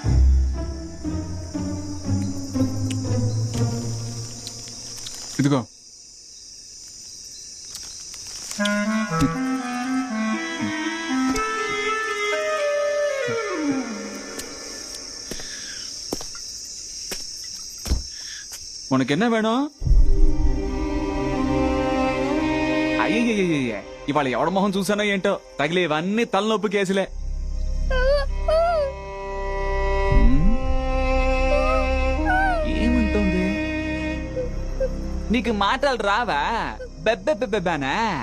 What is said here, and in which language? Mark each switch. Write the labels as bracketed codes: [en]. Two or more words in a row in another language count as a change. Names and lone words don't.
[ta] ఇదిగో உனக்கு என்ன வேணும்? [te] అయ్యయ్యయ్యయ్య ఇవాళ ఎవడ మొహం చూసానో ఏంటో తగిలే ఇవన్నీ తలనొప్పి కేసులే. ఏమంటుంది? నీకు మాటలు రావా? బెబ్బెబ్బెబ్బెబానా?